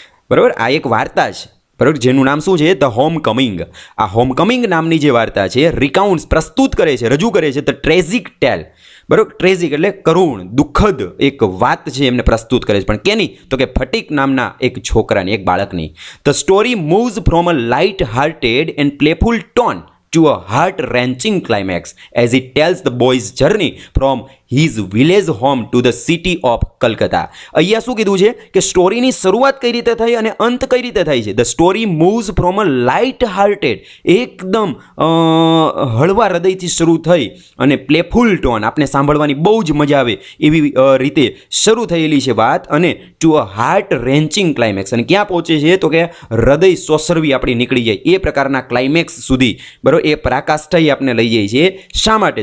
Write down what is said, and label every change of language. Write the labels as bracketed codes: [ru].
[gu] બરાબર, આ એક વાર્તા છે, બરાબર, જેનું નામ શું છે? ધ હોમકમિંગ. આ હોમકમિંગ નામની જે વાર્તા છે રિકાઉન્ટ્સ, પ્રસ્તુત કરે છે, રજૂ કરે છે [en] The tragic tale. [gu] બરાબર, ટ્રેજિક એટલે કરુણ, દુઃખદ એક વાત છે એમને પ્રસ્તુત કરે છે, પણ કેની? તો કે ફટીક નામના એક છોકરાની, એક બાળકની. [en] The story moves from a light hearted and playful tone to a heart-wrenching climax as it tells the boy's journey from his village home to the city of Kolkata. [gu] અહીંયા શું કીધું છે કે સ્ટોરીની શરૂઆત કઈ રીતે થઈ અને અંત કઈ રીતે થાય છે? [en] the story moves from a light hearted, [gu] એકદમ હળવા હૃદયથી શરૂ થઈ અને પ્લેફુલ ટોન, આપણે સાંભળવાની બહુ જ મજા આવે એવી રીતે શરૂ થયેલી છે વાત, અને [en] to a heart wrenching climax, [gu] અને ક્યાં પહોંચે છે તો કે હૃદય સોસરવી આપણી નીકળી જાય એ પ્રકારના ક્લાઇમેક્સ સુધી, બરાબર, એ પરાકાષ્ઠાએ આપણે લઈ જઈએ છીએ. શા માટે?